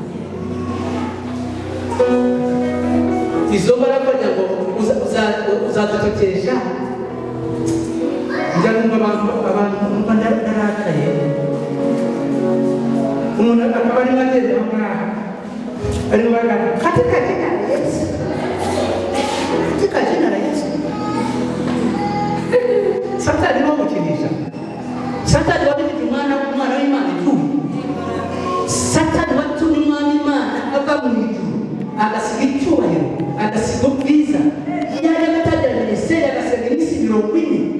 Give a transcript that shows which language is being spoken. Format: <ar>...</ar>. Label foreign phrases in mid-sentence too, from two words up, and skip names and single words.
<rw>Izo mbaraga kugira ngo uzadutokesha. Njya numva abantu narakaye, umuntu akaba arimo agenda aho ngaho arimo bagana</rw> <sw>katika jina la Yesu, katika jina la Yesu.</sw> <rw>Satani arimo gukinisha, Satani wabifite umwana w'Imana ijuru, Satani watumye umwana w'Imana ava mu ijuru agasiga icyubahiro, agasiga ubwiza, yari atangira minisiteri agasiga iminsi 40.</rw>